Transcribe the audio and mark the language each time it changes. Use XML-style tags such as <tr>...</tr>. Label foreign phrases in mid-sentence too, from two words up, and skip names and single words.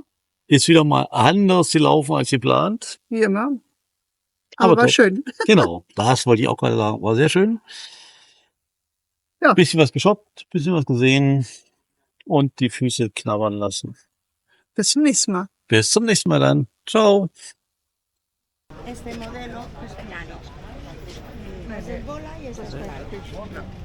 <de>Ist wieder mal anders gelaufen als geplant. Wie immer. Aber Aber war top. schön. Genau, das wollte ich auch gerade sagen. War sehr schön. Ja. Bisschen was geshoppt, bisschen was gesehen und die Füße knabbern lassen. Bis zum nächsten Mal. Bis zum nächsten Mal dann. Ciao.</de> <es>Este modelo es plano. Esa es bola y esa es bola.</es>